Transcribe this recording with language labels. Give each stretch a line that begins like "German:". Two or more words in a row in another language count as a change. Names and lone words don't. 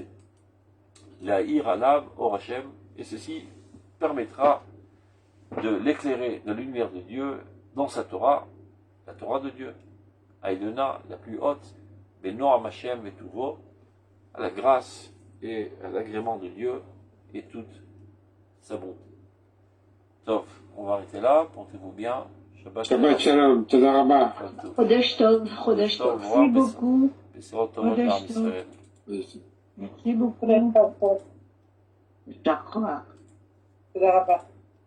Hebrew: לה עליו אור השם,
French: et ceci permettra de l'éclairer de la lumière de Dieu dans sa Torah, la Torah de Dieu, Aïdona, la plus haute,
Hebrew: בנועם השם
French: et Tuvo, à la grâce et à l'agrément de Dieu et toute sa bonté. Donc, on va arrêter là, portez-vous bien.
Hebrew: שבת שלום, תודה רבה. חודש טוב, חודש טוב.
French: Merci beaucoup.
Hebrew: חודש טוב.
French: Merci beaucoup. D'accord.
Hebrew: תודה רבה.